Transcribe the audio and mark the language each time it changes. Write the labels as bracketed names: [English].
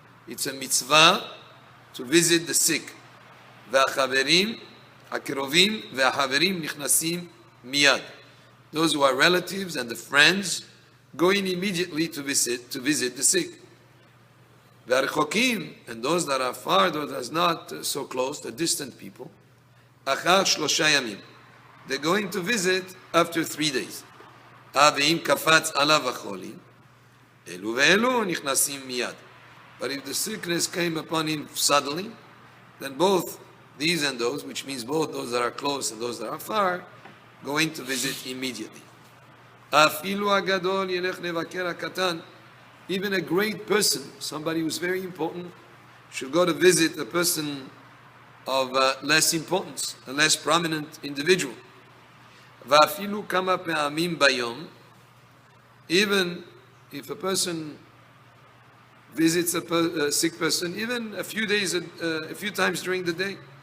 [English] It's a mitzvah to visit the sick. [Hebrew] והחברים, הקרובים והחברים נכנסים מיד. [English] Those who are relatives and the friends going immediately to visit the sick. [Hebrew] והרחוקים, [English] and those that are far, those that are not so close, the distant people, [Hebrew] אחר 3 ימים. [English] They're going to visit after 3 days. [Hebrew] ואם קפץ עליו החולי, אלו ואלו נכנסים מיד. [English] But if the sickness came upon him suddenly, then both these and those, which means both those that are close and those that are far, going to visit immediately. [Hebrew] אפילו הגדול ילך לבקר הקטן. [English] Even a great person, somebody who's very important, should go to visit a person of less importance, a less prominent individual. [Hebrew] ואפילו כמה פעמים ביום, [English] even if a person visits a sick person, even a few times during the day.